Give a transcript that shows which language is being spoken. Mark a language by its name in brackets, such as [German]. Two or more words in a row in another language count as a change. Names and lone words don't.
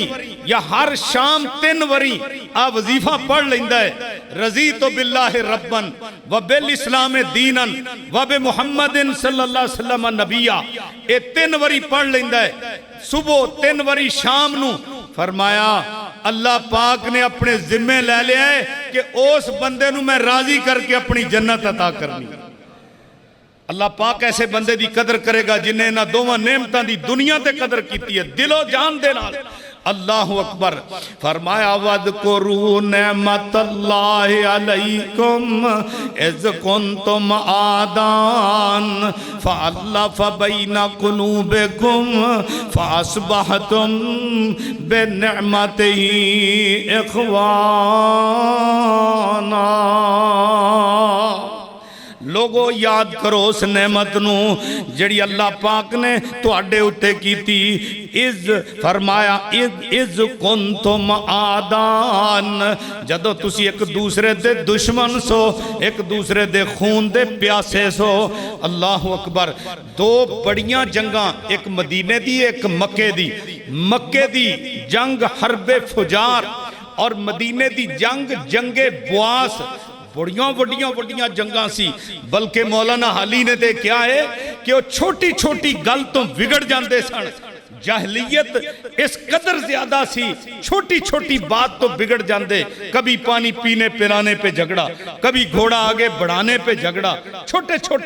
[Punjabi] یا ہر شام 3 وری آ وظیفہ پڑھ لیندہ ہے، [Arabic] رضیت باللہ ربن و بالاسلام دینا و بمحمد صلی اللہ علیہ وسلم نبیہ، [Punjabi] اے 3 وری پڑھ لیندہ ہے صبح 3 وری شام نو، فرمایا اللہ پاک نے اپنے ذمہ لے لیا ہے کہ اس بندے نو میں راضی کر کے اپنی جنت عطا کرنی. اللہ پاک ایسے بندے دی قدر کرے گا جنہیں نہ دوواں نعمتاں دی دنیا تے قدر کیتی ہے دل و جان دے نال. [Arabic] اللہ اکبر. فرمایا وَاذْكُرُوا نِعْمَتَ اللَّهِ عَلَيْكُمْ اِذْ كُنْتُمْ عَادًا فَأَلَّفَ بَيْنَ قُلُوبِكُمْ فَأَصْبَحْتُمْ بِنِعْمَتِهِ إِخْوَانًا. [Punjabi] لوگو یاد کرو اس نعمت نو جڑی اللہ پاک نے تواڈے اُتے کیتی. اِذ فرمایا [Arabic] اِذ کنتم آدان، [Punjabi] جدو تسی ایک دوسرے دے دشمن سو، ایک دوسرے دے خون دے پیاسے سو. [Arabic] اللہ اکبر. [Punjabi] 2 بڑیاں جنگاں، ایک مدینے دی ایک مکے دی. مکے دی جنگ حرب فجار اور مدینے دی جنگ جنگ بواس، بڑیاں جنگاں سی. بلکہ مولانا حالی نے دے کیا ہے کہ وہ چھوٹی چھوٹی گل تو بگڑ جاندے سن. جاہلیت اس قدر زیادہ سی، چھوٹی چھوٹی بات تو بگڑ جاندے. [Urdu] کبھی پانی پینے پلانے پہ جھگڑا، کبھی گھوڑا آگے بڑھانے پہ جھگڑا، چھوٹے چھوٹے.